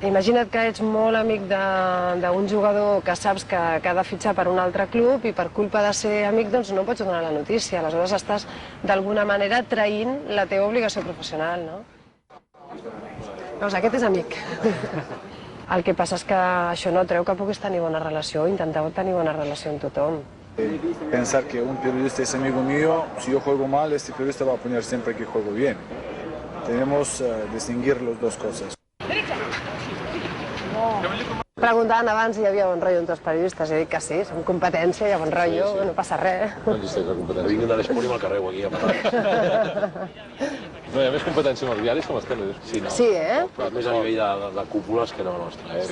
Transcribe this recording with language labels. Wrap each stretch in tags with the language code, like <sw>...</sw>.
<ca>Imagina't que ets molt amic d'un jugador que saps que ha de fitxar per un altre club i per culpa de ser amic no pots donar la notícia. Aleshores estàs d'alguna manera traint la teva obligació professional, no? Doncs aquest és amic. El que passa és que això no treu que puguis tenir bona relació, intentar tenir bona relació amb tothom.</ca> <es>Pensar que un periodista es amigo mío, si yo juego mal, este periodista va a poner siempre que juego bien. Tenemos que distinguir las dos cosas.</es> <ca>Preguntaven abans si hi havia bon rotllo entre els periodistes, he dit que sí, som competència, hi ha bon rotllo, no passa res. No existeix la competència. Vinc de l'esport i me'l carrego aquí a patar. No, hi ha més competència amb els diaris que amb els teles. Sí, Però més a nivell de cúpules que no la nostra.</ca>